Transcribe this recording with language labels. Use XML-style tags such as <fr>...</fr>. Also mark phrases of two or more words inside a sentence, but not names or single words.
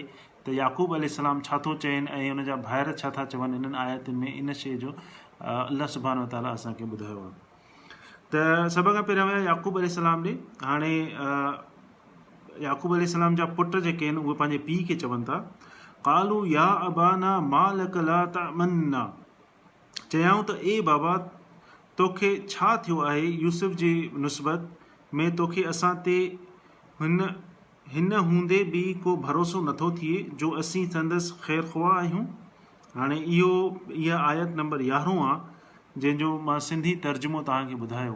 <sd>त याकूब अलैहिस्सलाम छा थो चवनि ऐं उन जा भाइर छा था चवनि इन्हनि आयतुनि में इन शइ जो अल्लाह</sd> <ar>سبحانه وتعالى</ar> <sd>असांखे ॿुधायो आहे. त सभ खां पहिरियों विया याकूब अलैहिस्सलाम ॾे. हाणे याकूब अलैहिस्सलाम जा पुट जेके आहिनि उहे पंहिंजे पीउ खे चवनि था</sd> <ar>قالوا يا أبانا ما لك لا تأمنا.</ar> <sd>चयाऊं त ए बाबा तोखे छा थियो आहे यूसुफ जी निस्बत में तोखे असां ते हिन हूंदे बि को भरोसो नथो थिए जो असीं संदसि ख़ैर ख़्वाह आहियूं. हाणे इहा आयत नंबर 11 आहे जंहिंजो मां सिंधी तर्जुमो तव्हांखे ॿुधायो.</sd>